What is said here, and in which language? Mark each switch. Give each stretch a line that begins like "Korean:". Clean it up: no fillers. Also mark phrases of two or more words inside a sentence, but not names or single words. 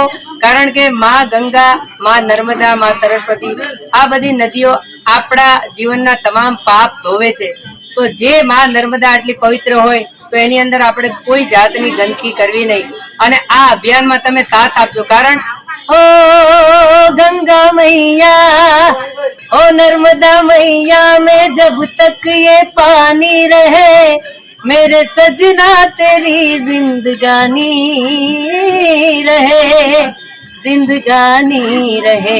Gujarati: કારણ કે માં ગંગા, માં નર્મદા, માં સરસ્વતી આ બધી નદીઓ આપણા જીવનના તમામ પાપ ધોવે છે। તો જે માં નર્મદા આટલી પવિત્ર હોય તો એની અંદર આપણે કોઈ જાતની ગંદકી કરવી નહીં। અને આ અભિયાનમાં તમે સાથ આપજો।
Hindi: કારણ ओ गंगा मैया, ओ नर्मदा मैया, में जब तक ये पानी रहे, मेरे सजना तेरी जिंदगानी रहे, जिंदगानी रहे।